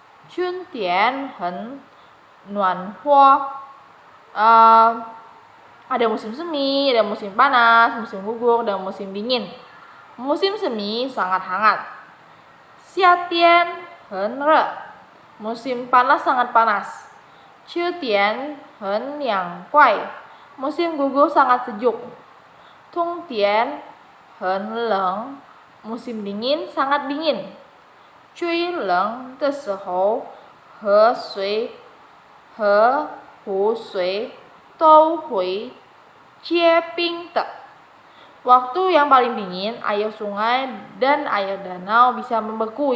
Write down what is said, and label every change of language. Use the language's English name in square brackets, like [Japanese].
[Chinese] Chuntian 很暖和. [Indonesian] Ada musim semi, ada musim panas, musim gugur, dan musim dingin. Musim semi sangat hangat. [Chinese] Xiatian 很热. [Indonesian] Musim panas sangat panas. [Chinese] Qiutian 很凉快. [Indonesian] Musim gugur sangat sejuk. [Chinese] Dongtian 很冷. [Indonesian] Musim dingin sangat dingin. [Chinese] 最冷的时候，河水和湖水都会结冰的. [Indonesian] Waktu yang paling dingin, air sungai dan air danau bisa membeku.